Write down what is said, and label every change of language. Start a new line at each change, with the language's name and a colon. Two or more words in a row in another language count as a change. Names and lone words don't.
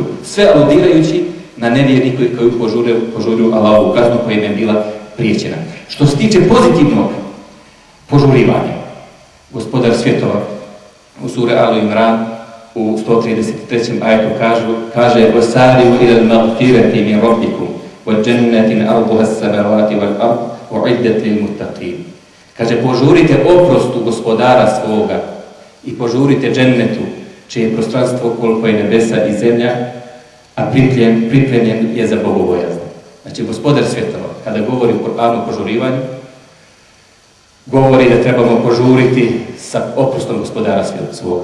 Bosnian: Sve aludirajući na nevjernike koji požuruju Allahovu kaznu koja im je bila prijećena. Što se tiče pozitivnog požurivanja, Gospodar svjetova u suri Al Imran u 133. ajetu kaže
Arabic: وَسَارِوْ إِلَى الْمَغْفِرَةِ مِنْ رَبِّكُمْ وَجَنَّةٍ عَرْضُهَا السَّمَاوَاتِ وَالْأَرْضُ أُعِدَّتْ لِلْمُتَّقِينَ.
Bosnian: Kaže požurite oprostu Gospodara svoga i požurite džennetu čije je prostranstvo koliko je nebesa i zemlja, a pripremljen je za bogobojazne. Znači Gospodar svjetova kada govori o Kur'anu o požurivanju, govori da trebamo požuriti sa oprostom Gospodara svoga.